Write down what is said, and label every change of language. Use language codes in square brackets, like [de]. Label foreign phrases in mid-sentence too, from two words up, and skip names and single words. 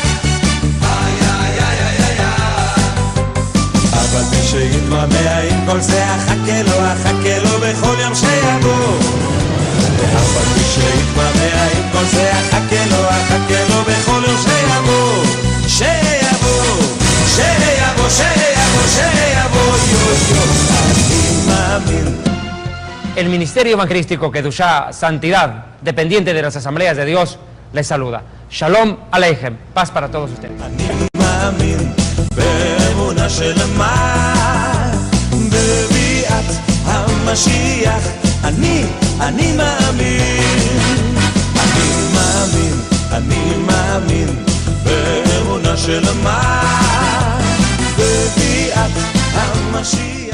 [he] Ay, ay, ay, ay, ay, ay. אבל מי שיתמהמה עם כל זה, אחכה לו בכל יום שיבוא. אבל מי שיתמהמה עם כל זה, אחכה לו בכל יום שיבוא. [es] El Ministerio Evangelístico Kedushá Santidad, dependiente de las Asambleas de Dios, les saluda. [he] שלום עליכם, [es] paz para todos ustedes. [he] אני מאמין באמונה שלמה בביאת המשיח.